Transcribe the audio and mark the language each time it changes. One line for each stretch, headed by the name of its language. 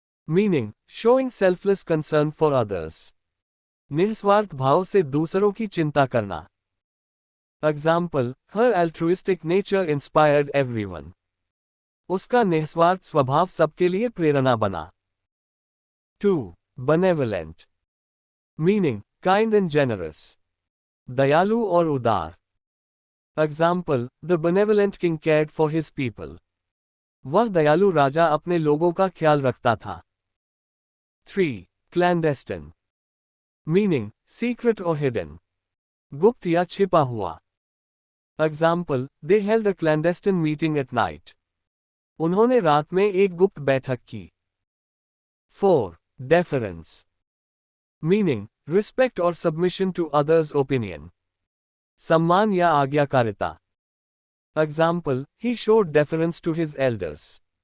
English: Meaning, showing selfless concern for others.
Hindi: निस्वार्थ भाव से दूसरों की चिंता करना.
English: Example, her altruistic nature inspired everyone.
Hindi: उसका निस्वार्थ स्वभाव सबके लिए प्रेरणा बना.
English: 2. Benevolent. Meaning, kind and generous.
Hindi: दयालु और उदार.
English: Example, the benevolent king cared for his people.
Hindi: वह दयालु राजा अपने लोगों का ख्याल रखता था.
English: 3. Clandestine. Meaning, secret or hidden.
Hindi: गुप्त या छिपा हुआ.
English: Example, they held a clandestine meeting at night.
Hindi: उन्होंने रात में एक गुप्त बैठक की.
English: 4. Deference. Meaning, respect or submission to others' opinion.
Hindi: सम्मान या आज्ञाकारिता.
English: Example, he showed deference to his elders.